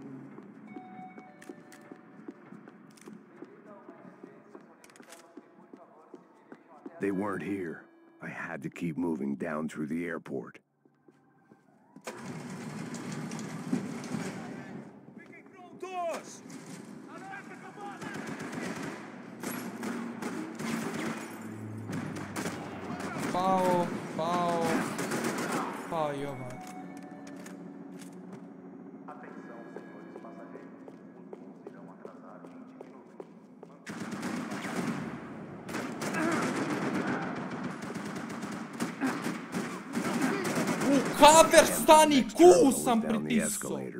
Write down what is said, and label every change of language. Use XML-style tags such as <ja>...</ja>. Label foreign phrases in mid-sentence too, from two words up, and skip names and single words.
<en>They weren't here. I had to keep moving down through the airport.</en> <pt>Fiquem prontos! Alerta,</pt> <sr>Komande! Pao, pao. Pao i ovaj. Cover, stani, Q sam pritisao.</sr>